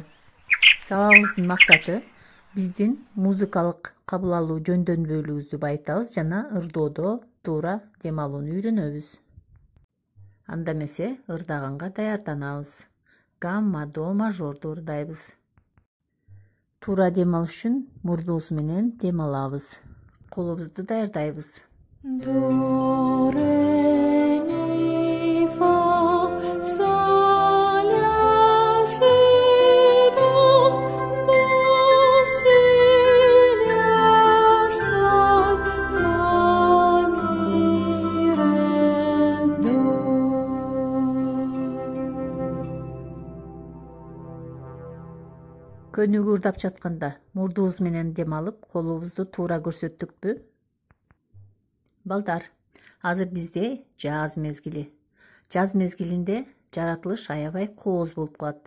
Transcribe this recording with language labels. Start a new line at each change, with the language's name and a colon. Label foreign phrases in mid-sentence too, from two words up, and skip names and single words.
Kyrgyz: Сабагыбыздын максаты биздин музыкалык кабыл алуу жөндөмдүүлүгүбүздү байытабыз жана ырдоодо туура дем алууну үйрөнөбүз. Анда эмесе ырдаганга даярданабыз. Гамма, до, мажорду ырдайбыз. Туура дем алыш үчүн мурдубуз менен дем алабыз. Колубузду даярдайбыз. До, ре, ми, фа, соль, ля, си, до, си, ля, соль, фа, ми, ре, до. Көнүгү ырдап жатканда мурдубуз менен дем алып, колубузду туура көрсөттүкпү? Балдар, азыр бизде жаз мезгили. Жаз мезгилинде жаратылыш аябай кооз болуп калат.